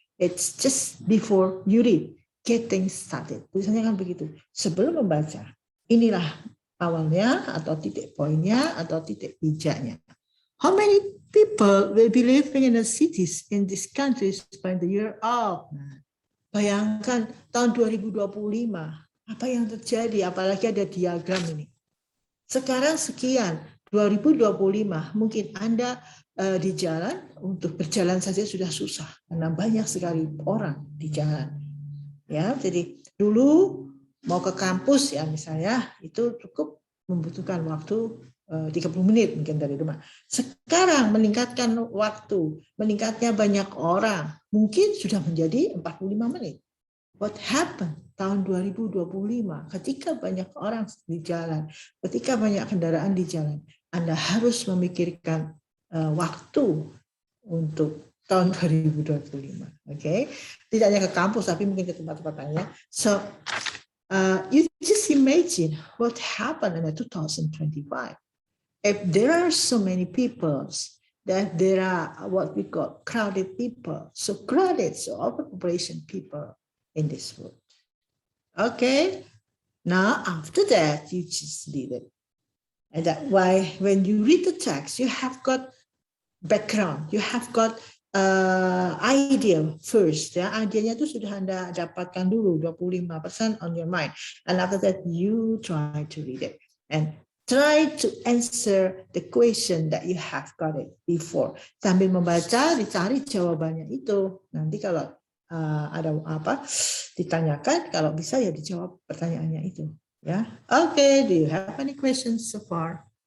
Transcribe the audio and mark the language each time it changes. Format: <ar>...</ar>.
<en>It's just before you read, getting started.</en> <id>Tulisannya kan begitu. Sebelum membaca, inilah awalnya atau titik poinnya atau titik pijaknya.</id> <en>How many people will be living in the cities in these countries by the year of?</en> <id>Bayangkan tahun 2025, apa yang terjadi? Apalagi ada diagram ini. Sekarang sekian, 2025, mungkin Anda di jalan, untuk berjalan saja sudah susah, karena banyak sekali orang di jalan. Ya, jadi dulu mau ke kampus ya misalnya, itu cukup membutuhkan waktu 30 menit mungkin dari rumah. Sekarang meningkatkan waktu, meningkatnya banyak orang, mungkin sudah menjadi 45 menit.</id> <en>What happened</en> <id>tahun 2025 ketika banyak orang di jalan, ketika banyak kendaraan di jalan, Anda harus memikirkan waktu untuk tahun 2025. Okay? Tidak hanya ke kampus, tapi mungkin ke tempat-tempat lainnya.</id> <en>So, you just imagine what happened in 2025. If there are so many people, that there are what we call crowded people, so crowded, so overpopulation people in this world. Okay, now after that, you just read it. And that's why when you read the text, you have got background, you have got idea first.</en> <id>Ya, idenya itu sudah Anda dapatkan dulu, 25%</id> <en>on your mind. And after that, you try to read it. And try to answer the question that you have got it before.</en> <id>Sambil membaca, dicari jawabannya itu. Nanti kalau ada apa ditanyakan, kalau bisa ya dijawab pertanyaannya itu. Ya, okay.</id> <en>Do you have any questions so far?</en>